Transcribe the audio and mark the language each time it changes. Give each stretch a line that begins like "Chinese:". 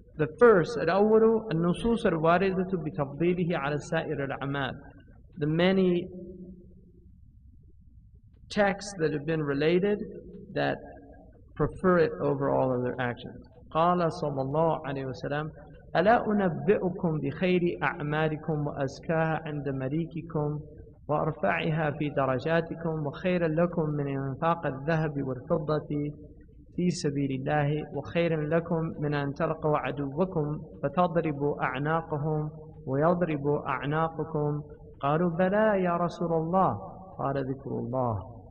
English: The first,
Arabic: الأول النصوص الواردة بتفضيله على سائر الأعمال.
English: The many texts that have been related that prefer it over all other actions.
Arabic: قال صلى الله عليه وسلم ألا أنبئكم بخير أعمالكم وأزكاها عند مليككم وأرفعها في درجاتكم وخيرا لكم من إنفاق الذهب والفضة في سبيل الله وخيرا لكم من أن تلقوا عدوكم فتضربوا أعناقهم ويضربوا أعناقكم قالوا بلى يا رسول الله قال ذكر الله.